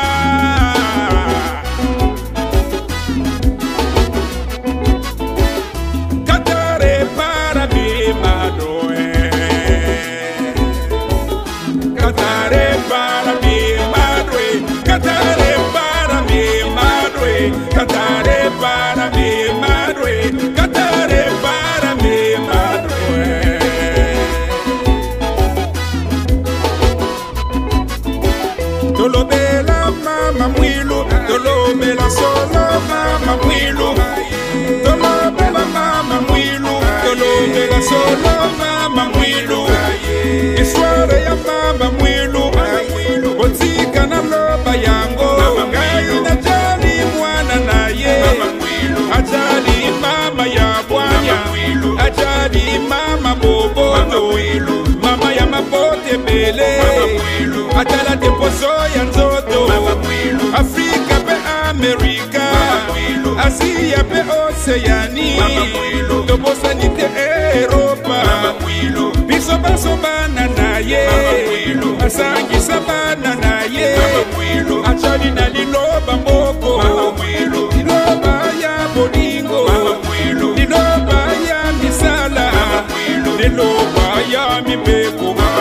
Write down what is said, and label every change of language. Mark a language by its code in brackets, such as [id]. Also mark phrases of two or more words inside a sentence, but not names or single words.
[es] Katare para mi madre, Katare para mi madre, Katare para mi madre, Katare para mi madre, Katare para mi madre. [ln] Tolobela mama Mwilu, tolobela solo mama Mwilu, tolobela mama Mwilu, tolobela solo mama Mwilu. Histoire ya mama Mwilu, otika na loba yango, ngai na jali mwana naye, ajali mama ya bwana, ajali mama boboto, mama ya mabote bele, atala te poso ya nzoto, Afrika pe Amerika, Asia pe Oceani, tobosani te Europa, biso baso bana naye, asangisa bana naye, achali na liloba mboko, liloba ya bolingo, liloba ya misala, liloba ya mibeko.